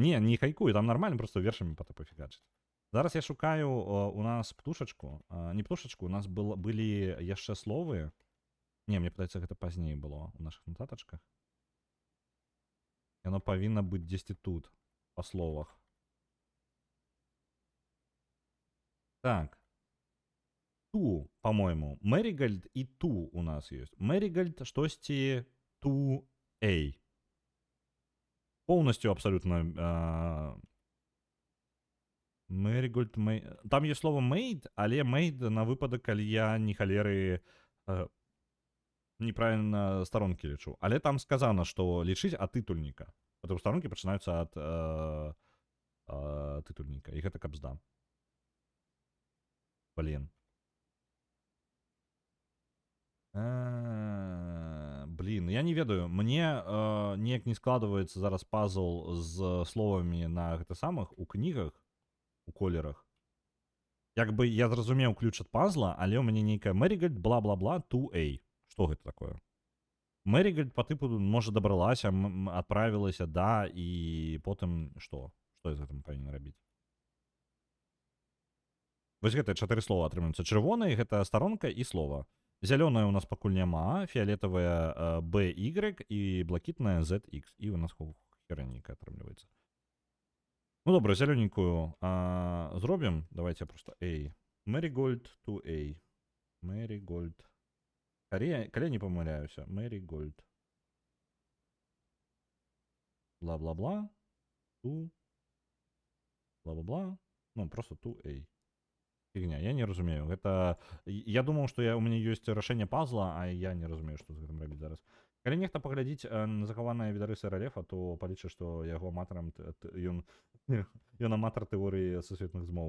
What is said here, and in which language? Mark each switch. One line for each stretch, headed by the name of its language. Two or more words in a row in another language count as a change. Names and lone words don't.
Belarusian: Не хайкуе, там нармальна, проста вершамі пафігачыць. Зараз я шукаю у нас птушачку. Не птушачку, у нас былі яшчэ словы. Не, мне падаецца, гэта пазней было ў нашых нататачках. Яно павінна быць дзесьці тут, па словах. Так.
Russian: Ту, по-моему. Мэригольд и ту у нас есть. Мэригольд штосьці
English: to A.
Russian: Полностью абсолютно.
Belarusian: Мэригольд,
Russian: там есть слово
Belarusian: made, але made на выпадок, калі я не халеры неправильно сторонки лічу. Але там сказано, что лічыць ад тытульніка. Потому сторонки пачынаюцца ад тытульніка. І гэта кабзда. Блин. Блин, я не ведаю. Мне неяк не складываецца зараз пазл з словамі на гэта самых у кнігах, у колерах. Як бы я зразумеў ключ ад пазла, але ў мяне нейкая Мэригольд, бла-бла-бла, 2A. Што гэта такое? Мэригольд па тыпу, можа, дабралася, адправілася, да, і потым што? Што з гэтым павінен рабіць? Вось гэта 4 слова атрымаюцца. Чырвонай гэта старонка і слова. Зялёная у нас пакуль няма, фіолетавая BY і блакітная ZX. І у нас херэнейка атрымліваецца. Ну добра, зялёненькую зробім.
Russian: Давайте просто A.
English: Marigold to A.
Russian: Marigold.
Belarusian: Калі я не памыляюся. Marigold. Бла-бла-бла. To. Бла-бла-бла. Ну, просто to A. Фігня, я не разумею. Гэта... Я думаў, што у мяне ёсць рашэнне пазла, а я не разумею, што з гэтым рабіць зараз. Калі нехта паглядзіць на захаваныя відарысы рэлефа, то палічыць, што яго аматарам ён аматар тэорыі сусветных змоў.